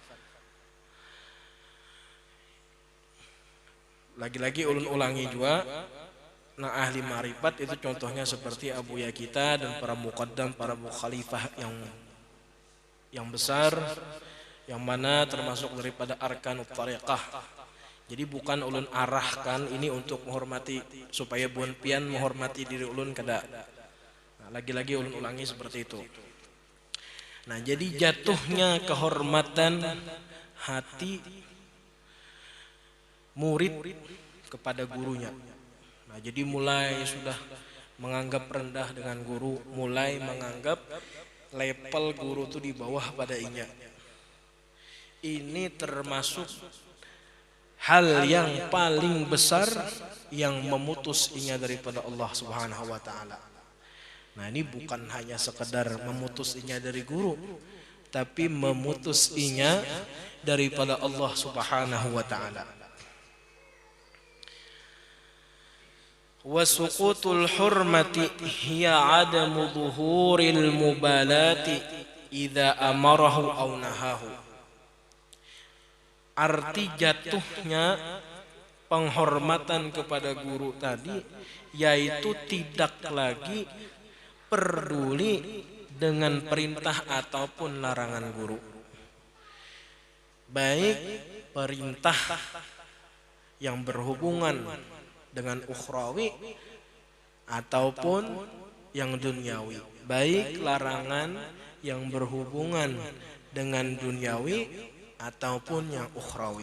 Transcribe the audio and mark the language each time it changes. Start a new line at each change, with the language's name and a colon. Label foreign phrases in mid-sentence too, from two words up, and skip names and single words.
Banjar: Lagi-lagi ulun ulangi juga, nah ahli ma'rifat itu contohnya seperti Abuya kita dan para muqaddam, para mukhalifah yang besar, yang mana termasuk daripada
Arabic: أركان الطريقة.
Banjar: Jadi bukan ulun arahkan ini untuk menghormati supaya buan pian menghormati diri ulun kada. Nah, lagi-lagi ulun ulangi seperti itu.
Indonesian: Nah, jadi jatuhnya kehormatan hati murid kepada gurunya.
Banjar: Nah, jadi mulai sudah menganggap rendah dengan guru, mulai menganggap level guru itu di bawah pada inya. Ini termasuk hal yang paling besar yang memutus inya daripada Allah
Arabic: سبحانه وتعالى.
Banjar: Nah, ini bukan hanya sekedar memutus inya dari guru, tapi memutus inya daripada Allah
Arabic: سبحانه وتعالى. وسقوط الحرمة هي عدم ظهور المبالاة إذا أمره أو نهاه.
Indonesian: Arti jatuhnya penghormatan kepada guru tadi yaitu tidak lagi peduli dengan perintah ataupun larangan guru, baik perintah yang berhubungan dengan ukhrawi ataupun yang duniawi, baik larangan yang berhubungan dengan duniawi ataupun yang ukhrawi.